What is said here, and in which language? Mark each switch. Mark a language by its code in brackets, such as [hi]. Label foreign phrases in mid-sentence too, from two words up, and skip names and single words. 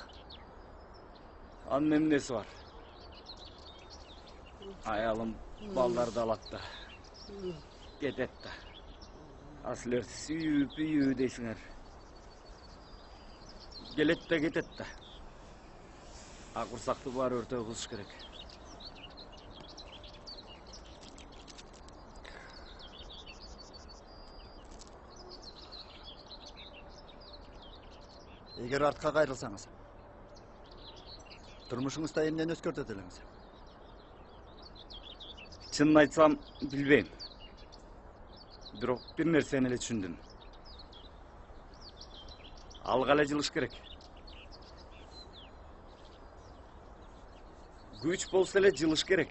[ky] Анын эмнеси бар? Аялым балдарды алат да. Кетет да. А силер сүйүү дейсиңер. Келет да кетет да. А курсакты баары өртөө кылыш керек. Егер артқа кайрылсаңыз, турмушуңузда эмнени өзгөртөт элеңиз? Чынын айтсам, билбейм. Бирок бир нерсени эле түшүндүм. Алга эле жылыш керек. Күч болсо эле жылыш керек.